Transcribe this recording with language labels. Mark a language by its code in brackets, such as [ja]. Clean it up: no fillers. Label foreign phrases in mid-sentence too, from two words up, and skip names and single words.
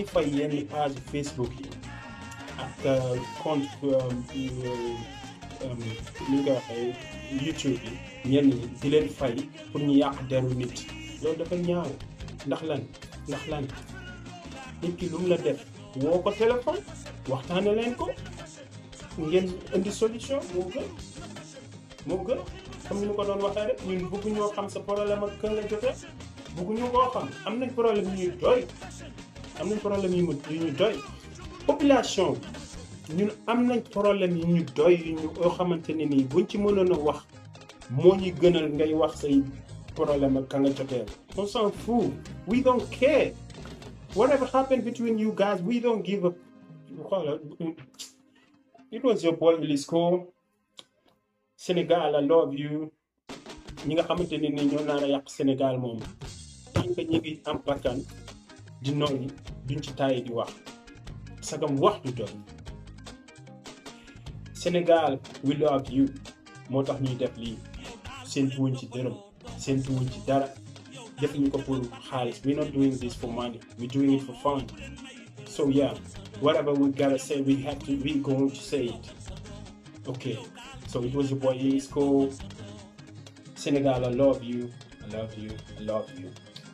[wo] fay yenn page Facebook yi ak compte ni nga waxee YouTube yi ñenn ñi di leen fay pour ñu yàq deru nit loolu dafa ñaaw ndax lan nit ki lu mu la def woo ko téléphone waxtaane leen ko ngeen indi solution moo gën comme ni ma ko doon waxee rek ñun bëgg ñoo xam sa problème ak kan la jotee bëgg ñu koo xam am nañ problème yu ñu doy population ñun am nañ problème yu ñu doy yoo xamante ne nii buñ ci mënoon a wax moo ñuy gënal ngay wax say problème ak ka nga jotee [fr] on s'en fout [en] we don't care Whatever happened between you guys, we don't give a. It was your boy Ilisco. Sénégal, I love you. [wo] ñi nga xamante ne ni ñoo naan a yàq Sénégal moom [fr] tant que [wo] ñi ngi am bakkan di noyyi duñ ci tàyyi di wax sagam wax du doon Sénégal [en] we love you [wo] moo tax ñuy def lii séentuwuñ ci dërëm séentuwuñ ci dara defuñu ko pour xaalis. [en] We're not doing this for money, we're doing it for fun. So yeah, whatever we gotta say, we're going to say it. Okay, so it was your boy Ilisco. Senegal, I love you, I love you, I love you.